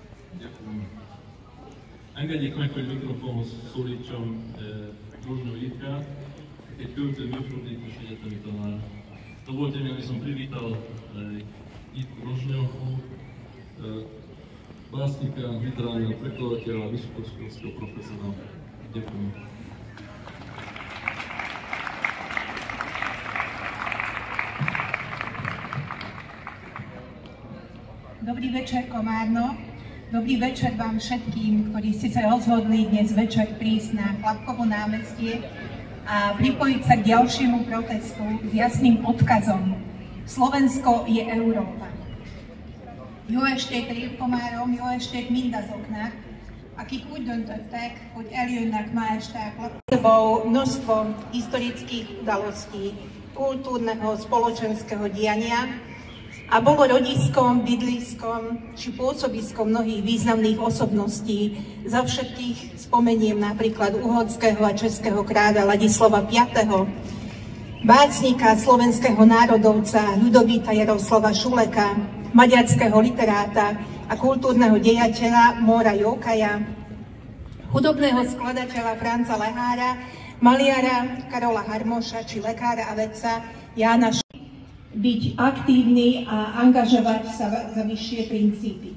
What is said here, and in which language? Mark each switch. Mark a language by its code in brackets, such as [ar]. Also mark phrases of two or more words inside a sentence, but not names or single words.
[sk] Ďakujem. [hu] Engedjék meg, hogy mikrofonhoz szólítsam Rozsnyó Jitkát, egy költő, műfordítós egyetemi tanár. [sk] Dovolte mi, aby som privítal Jitku Rozsnyóvu, básnika, literárneho prekladateľa a vysokoškolského profesora. Ďakujem. Dobrý večer, Komárno. Dobrý večer vám všetkým, ktorí ste sa rozhodli dnes večer prísť na Chlapkovo námestie a pripojiť sa k ďalšiemu protestu s jasným odkazom. Slovensko je Európa. [hu] Jó estét Komárom, jó estét mindazoknak, akik úgy döntöttek, hogy eljönnek ma este [sk] a Chlapkovou množstvo historických udalostí, kultúrneho, spoločenského diania, a bolo rodiskom, bydliskom či pôsobiskom mnohých významných osobností. Za všetkých spomeniem napríklad uhorského a českého kráľa Ladislava V., básnika, slovenského národovca Ľudovíta Jaroslava Šuleka, maďarského literáta a kultúrneho dejateľa Móra Jókaja, hudobného skladateľa Franca Lehára, maliara Karola Harmoša či lekára a vedca Jána byť aktívny a angažovať sa za vyššie princípy.